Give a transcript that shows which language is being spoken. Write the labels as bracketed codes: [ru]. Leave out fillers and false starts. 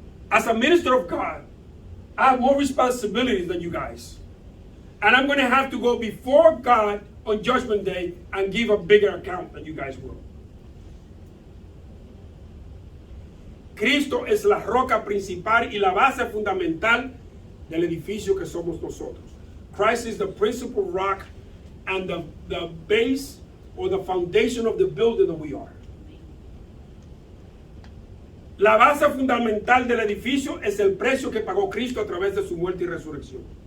[en] As a minister of God, I have more responsibilities than you guys. And I'm going to have to go before God on Judgment Day and give a bigger account than you guys will. [es] Cristo es la roca principal y la base fundamental del edificio que somos nosotros. [en] Christ is the principal rock and the base or the foundation of the building that we are. [es] La base fundamental del edificio es el precio que pagó Cristo a través de su muerte y resurrección.